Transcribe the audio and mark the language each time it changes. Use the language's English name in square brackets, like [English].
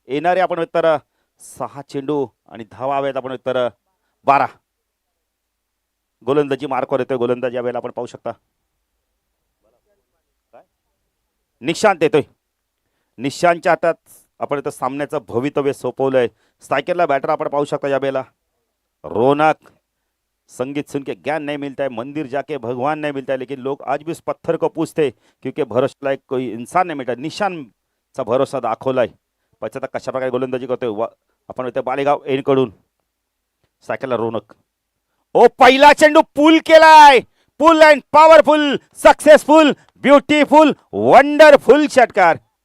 [Marathi] येणारे आपण तर 6 चेंडू आणि धावा हव्यात आपण तर 12. गोलंदाजी मार्कवर येतोय. गोलंदाजी यावेळेला आपण पाहू शकता निशांत येतोय. निशांतच्या हातात आपण इथं सामन्याचं भवितव्य सोपवलंय. स्ट्रायकरला बॅटर आपण पाहू शकता यावेळेला रौनक. [Hindi] संगीत सुन के ज्ञान नहीं मिलता है, मंदिर जाके भगवान नहीं मिलता है, लेकिन लोग आज भी उस पत्थर को पूछते क्योंकि भरोसा लायक कोई इंसान नहीं मिळता. [Marathi] निशांतचा भरोसा दाखवलाय. पाहिजे आता कशा प्रकारे गोलंदाजी करतोय आपण इथे बालेगाव एनकडून. स्ट्रायकरला रौनक. ओ पहिला चेंडू पुल केलाय, [English] pull and powerful, successful, beautiful, wonderful [Marathi] षटकार.